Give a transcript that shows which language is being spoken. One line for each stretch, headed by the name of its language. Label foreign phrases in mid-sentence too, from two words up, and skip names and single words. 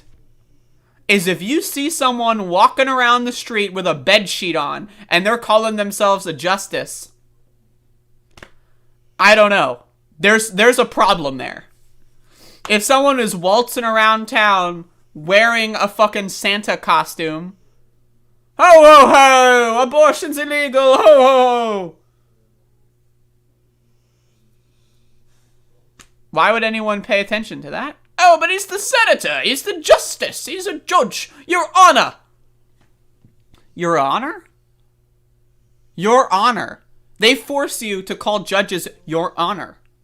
English: Is if you see someone walking around the street with a bed sheet on and they're calling themselves a justice, I don't know. There's a problem there. If someone is waltzing around town wearing a fucking Santa costume, ho ho ho, abortion's illegal, ho ho ho. Why would anyone pay attention to that? Oh no, but he's the senator. He's the justice. He's a judge. Your Honor. Your Honor? Your Honor. They force you to call judges Your Honor.